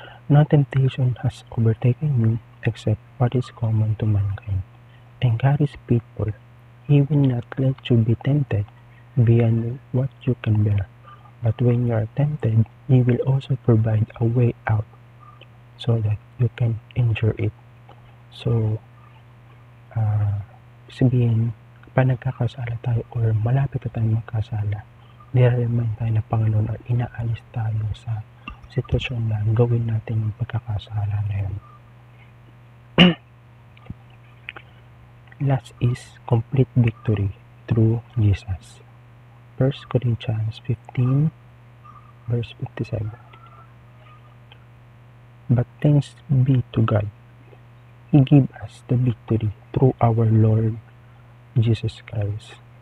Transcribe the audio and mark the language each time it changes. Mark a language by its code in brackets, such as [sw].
[en] No temptation has overtaken you except what is common to mankind. And God is faithful. He will not let you be tempted beyond what you can bear. But when you are tempted, He will also provide a way out so that you can endure it. [tl] So, sabihin, kapag nagkakasala tayo or malapit na tayo magkasala, nire-remind tayo ng Panginoon or inaalis tayo sa sitwasyon na gawin natin yung pagkakasala na yun. [en] Last is complete victory through Jesus. 1 Corinthians 15 verse 57. But thanks be to God. He gave us the victory through our Lord Jesus Christ.